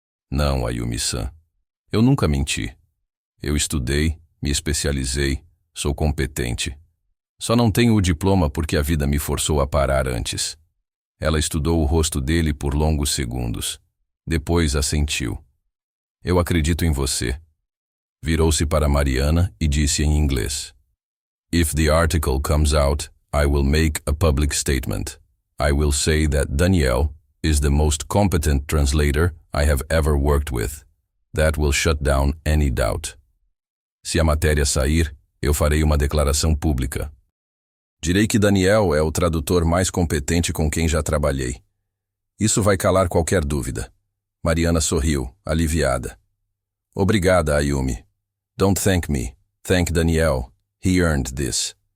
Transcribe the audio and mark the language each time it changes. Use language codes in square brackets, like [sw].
[pt] Não, Ayumi-san. Eu nunca menti. Eu estudei, me especializei, sou competente. Só não tenho o diploma porque a vida me forçou a parar antes. Ela estudou o rosto dele por longos segundos. Depois assentiu. Eu acredito em você. Virou-se para Mariana e disse em inglês. [en] If the article comes out, I will make a public statement. I will say that Daniel is the most competent translator I have ever worked with. That will shut down any doubt. [pt] Se a matéria sair, eu farei uma declaração pública. Direi que Daniel é o tradutor mais competente com quem já trabalhei. Isso vai calar qualquer dúvida. Mariana sorriu, aliviada. Obrigada, Ayumi. [en] Don't thank me. Thank Daniel. He earned this.